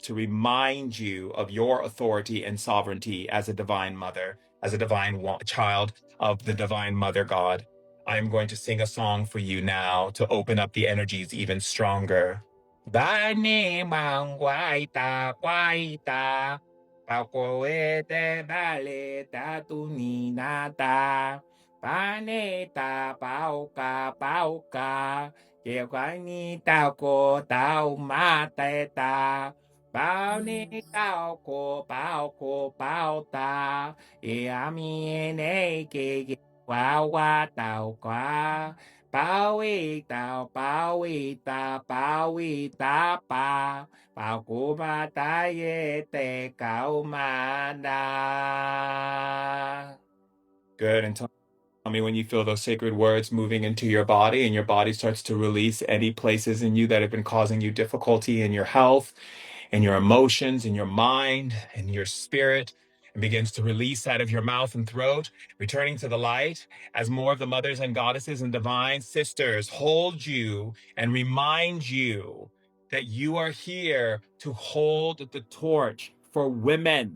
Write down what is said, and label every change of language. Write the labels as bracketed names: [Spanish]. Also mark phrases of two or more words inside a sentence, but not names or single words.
[English] to remind you of your authority and sovereignty as a divine mother, as a divine child of the divine mother God, I'm going to sing a song for you now to open up the energies even stronger. Bani mangwaita kwaita pakoete baleta tuninata paneta pauka pauka Kêu gọi ni tao cô tao ma tê ta bao ni tao cô bao ta mi nê kì qua qua tao qua bao y ta pa bao cô ma ta ye te cao ma da. Good. And tell me when you feel those sacred words moving into your body and your body starts to release any places in you that have been causing you difficulty in your health, in your emotions, in your mind, in your spirit, and begins to release out of your mouth and throat, returning to the light as more of the mothers and goddesses and divine sisters hold you and remind you that you are here to hold the torch for women.